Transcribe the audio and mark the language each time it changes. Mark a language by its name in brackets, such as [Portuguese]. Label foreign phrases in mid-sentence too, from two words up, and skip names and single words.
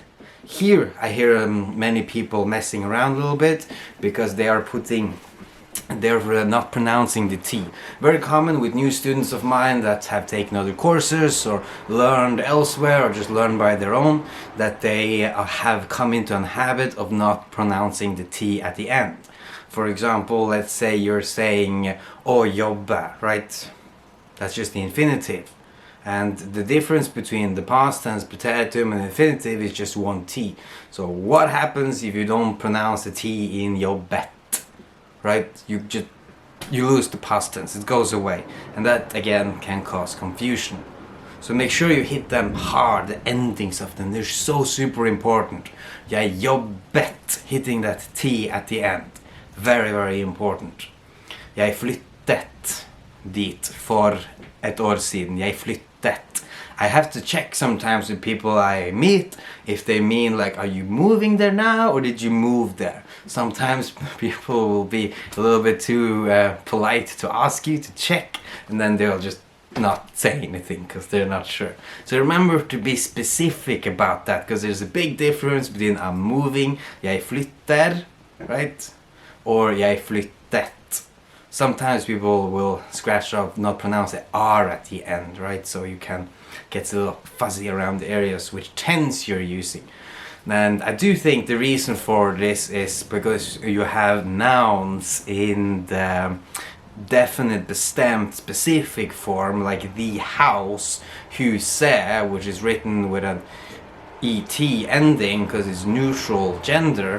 [English] Here I hear many people messing around a little bit because they're not pronouncing the T. Very common with new students of mine that have taken other courses or learned elsewhere or just learned by their own, that they have come into a habit of not pronouncing the T at the end. For example, let's say you're saying [Norwegian] å jobbe, [English] right? That's just the infinitive. And the difference between the past tense, preteritum, and infinitive is just one T. So what happens if you don't pronounce the T in jobbet? Right? You lose the past tense, it goes away. And that again can cause confusion. So make sure you hit them hard, the endings of them, they're so super important. [Norwegian] Jeg jobbet, [English] hitting that T at the end. Very, very important. [Norwegian] Jeg flyttet dit for et år siden. Jeg flyttet. [English] I have to check sometimes with people I meet if they mean like, are you moving there now or did you move there? Sometimes people will be a little bit too polite to ask you to check, and then they'll just not say anything because they're not sure. So remember to be specific about that, because there's a big difference between I'm moving, [Norwegian] jeg flytter, [English] right? [Norwegian] Or jeg flyttet. [English] Sometimes people will scratch off, not pronounce the R at the end, right? So you can get a little fuzzy around the areas which tense you're using. And I do think the reason for this is because you have nouns in the definite, bestämt, specific form, like the house, huset, which is written with an ET ending because it's neutral gender.